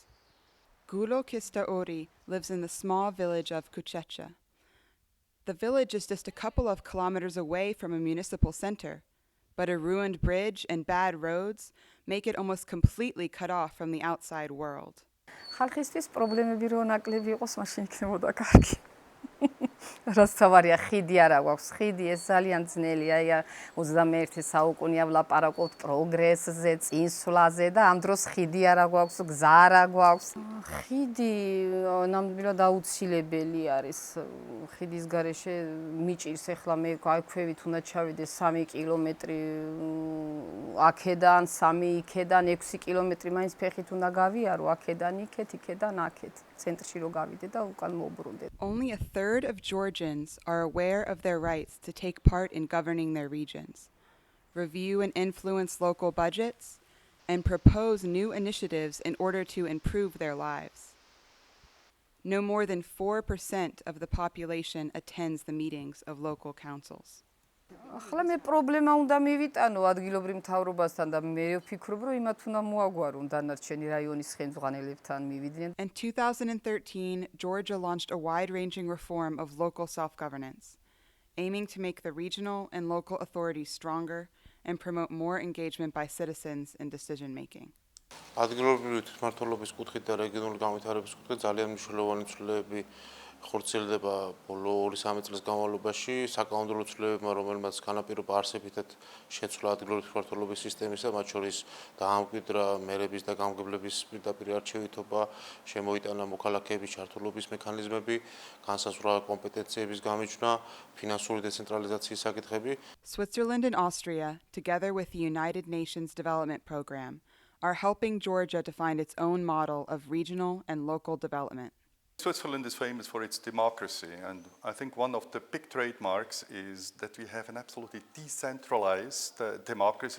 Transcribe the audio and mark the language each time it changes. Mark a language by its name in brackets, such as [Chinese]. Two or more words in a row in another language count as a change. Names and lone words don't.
[English] Costa lives in the small village of Kuchecha. The village is just a couple of kilometers away from a municipal center, but a ruined bridge and bad roads make it almost completely cut off from the outside world. [Georgian] ხალხისთვის პრობლემები რო ნაკლები იყოს, მაშინ იქნებოდა კარგი. რაც თავარია, ხიდი არა გვაქვს. ხიდი ეს ძალიან ძნელია. აი 21 საუკუნეა ვლაპარაკობთ პროგრესზე, წინსვლაზე და ამ დროს ხიდი არა გვაქვს, გზა არა გვაქვს. ხიდი ნამდვილად აუცილებელი არის. ხიდის გარეშე მიჭირს ახლა მე აი ქვევით უნდა ჩავიდე 3 კილომეტრი აქედან, 3 იქედან, 6 კილომეტრი მაინც ფეხით უნდა გავიარო, აქედან იქეთ, იქედან აქეთ. ცენტრში რო გავიდე და უკან მოვბრუნდე. [English] Only a third of Georgians are aware of their rights to take part in governing their regions, review and influence local budgets, and propose new initiatives in order to improve their lives. No more than 4% of the population attends the meetings of local councils. [Georgian] ახლა მე პრობლემა უნდა მივიტანო ადგილობრივ მთავრობასთან და მე ვფიქრობ, რომ იმათ უნდა მოაგვარონ დანარჩენი რაიონის ხელმძღვანელებთან მივიდნენ. [English] In 2013, Georgia launched a wide-ranging reform of local self-governance, aiming to make the regional and local authorities stronger and promote more engagement by citizens in decision-making. [Georgian] ადგილობრივი თვითმმართველობის კუთხით და რეგიონული განვითარების კუთხით ძალიან მნიშვნელოვანი ცვლილებები ხორციელდება ბოლო 2-3 წლის განმავლობაში საკანონმდებლო ცვლილებებმა, რომელმაც განაპირობა არსებითად შეცვლა ადგილობრივი თვითმმართველობის სისტემისა, მათ შორის დაამკვიდრა მერების და გამგებლების პირდაპირ არჩევითობა, შემოიტანა მოქალაქეების ჩართულობის მექანიზმები, განსაზღვრა კომპეტენციების გამიჯვნა, ფინანსური დეცენტრალიზაციის საკითხები. [English] Switzerland and Austria, together with the United Nations Development Program, are helping Georgia to find its own model of regional and local development. Switzerland is famous for its democracy, and I think one of the big trademarks is that we have an absolutely decentralized democracy.